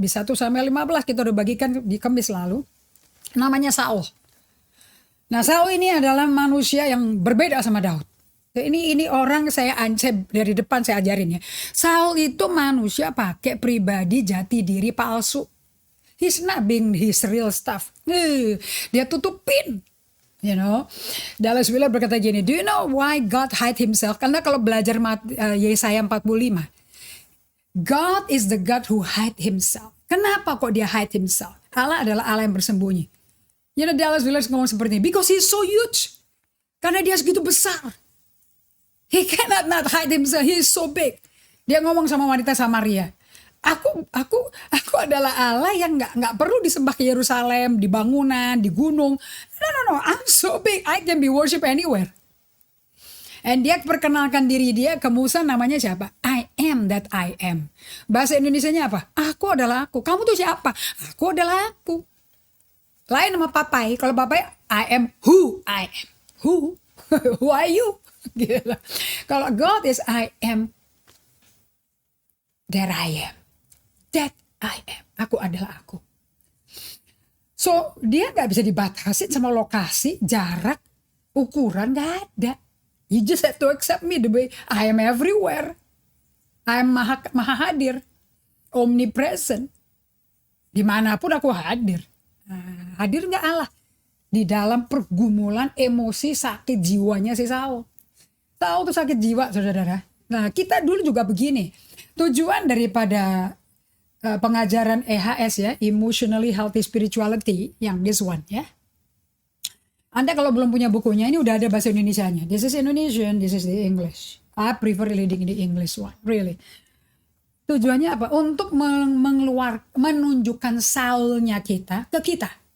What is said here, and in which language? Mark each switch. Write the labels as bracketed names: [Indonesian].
[Indonesian] Di 1 Samuel 15 kita udah bagikan di Kamis lalu. Namanya Saul. Nah Saul ini adalah manusia yang berbeda sama Daud. Ini orang saya dari depan saya ajarin ya. Saul itu manusia pakai pribadi jati diri palsu. [English] He's not being his real stuff. [Indonesian] Dia tutupin. [English] You know, Dallas Willard [Indonesian] berkata gini, [English] do you know why God hide himself? [Indonesian] Karena kalau belajar Yesaya 45, [English] God is the God who hide himself. [Indonesian] Kenapa kok dia [English] hide himself? [Indonesian] Allah adalah Allah yang bersembunyi. Dallas Willard ngomong seperti ini, [English] because he's so huge. [Indonesian] Karena dia segitu besar. [English] He cannot not hide himself, he is so big. [Indonesian] Dia ngomong sama wanita Samaria, aku adalah Allah yang nggak perlu disembah ke Yerusalem, di bangunan, di gunung. [English] No, I'm so big, I can be worship anywhere. [Indonesian] And dia perkenalkan diri dia ke Musa, namanya siapa? [English] I am that I am. [Indonesian] Bahasa Indonesianya apa? Aku adalah aku. Kamu tuh siapa? Aku adalah aku. Lain sama papai. Kalau papai, [English] I am who I am. Who? Who are you? [Indonesian] Gitu. Kalau [English] God is I am that I am. That I am. [Indonesian] Aku adalah aku. So, dia gak bisa dibatasin sama lokasi, jarak, ukuran, gak ada. [English] You just have to accept me the way I am everywhere. I am [Indonesian] maha hadir. [English] Omnipresent. [Indonesian] Dimanapun aku hadir. Hadir gak Allah? Di dalam pergumulan emosi sakit jiwanya si Saul. Saul tuh sakit jiwa, saudara-saudara. Nah, kita dulu juga begini. Tujuan daripada pengajaran EHS ya, Emotionally Healthy Spirituality, yang [English] this one [Indonesian] ya. Anda kalau belum punya bukunya, ini udah ada bahasa Indonesianya. [English] This is Indonesian, this is the English. I prefer reading the English one, really. [Indonesian] Tujuannya apa? Untuk menunjukkan Saulnya kita ke kita.